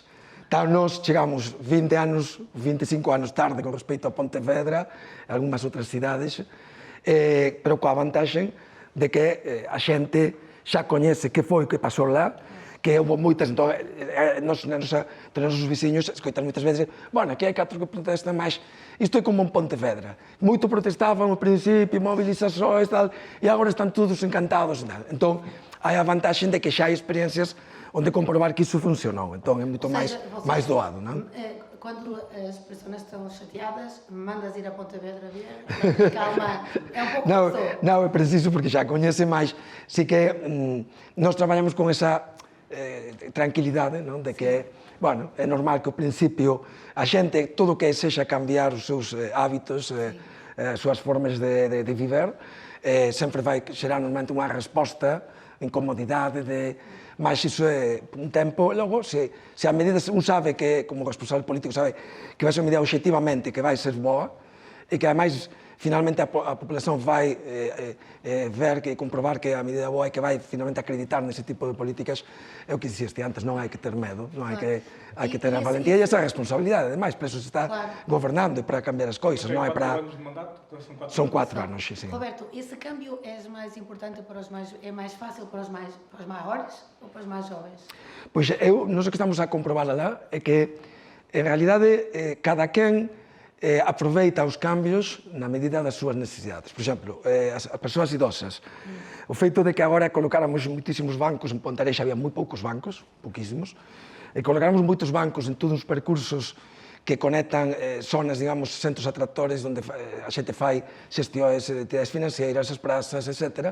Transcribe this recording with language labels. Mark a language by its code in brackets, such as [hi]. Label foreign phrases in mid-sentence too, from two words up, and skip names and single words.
[gl] Nos chegamos 20 anos, 25 anos tarde con respecto a Pontevedra e algunhas outras cidades, pero coa vantaxe de que a xente xa coñece que foi o que pasou lá, que houve moitas, entón, nos nosos veciños escoitan moitas veces, bueno, aquí hai 4 que protestan máis, isto é como en Pontevedra, moito protestaban ao principio, movilizações, tal, e agora están todos encantados, tal. Entón, hai a vantaxe de que xa hai experiencias onde comprobar que iso funcionou, entón é moito máis doado, non? [pt] Quando as pessoas estão chateadas, mandas ir a Pontevedra ver? Calma, é um pouco Não, é preciso porque já conhecem mais. Sim que nós trabalhamos com essa tranquilidade, não? [gl] De que, bueno, é normal que ao princípio a xente, tudo que sexa cambiar os seus hábitos, as súas formas de viver, sempre vai xerar normalmente unha resposta, incomodidade, mas iso é un tempo, e logo, se a medida, un sabe que, como responsable político, sabe que vai ser unha medida obxectivamente que vai ser boa, e que ademais, finalmente, a populación vai ver e comprobar que a medida boa e que vai finalmente acreditar nese tipo de políticas, é o que dixeste antes, non hai que ter medo, non hai que ter a valentía e esa responsabilidade, ademais, para eso se está gobernando e para cambiar as coisas, non é para... [pt] São 4 anos, sim. Roberto, esse câmbio é mais importante para os mais... é mais fácil para os maiores ou para os mais jovens? [gl] Pois, nós o que estamos a comprobar lá é que, en realidade, cada quen aproveita os cambios na medida das súas necesidades. Por exemplo, as persoas idosas. O feito de que agora colocáramos moitísimos bancos, en Ponterexa había moi poucos bancos, pouquísimos, e colocáramos moitos bancos en todos os percursos que conectan zonas, digamos, centros atractores onde a xente fai xestións de entidades financeiras, as prazas, etc.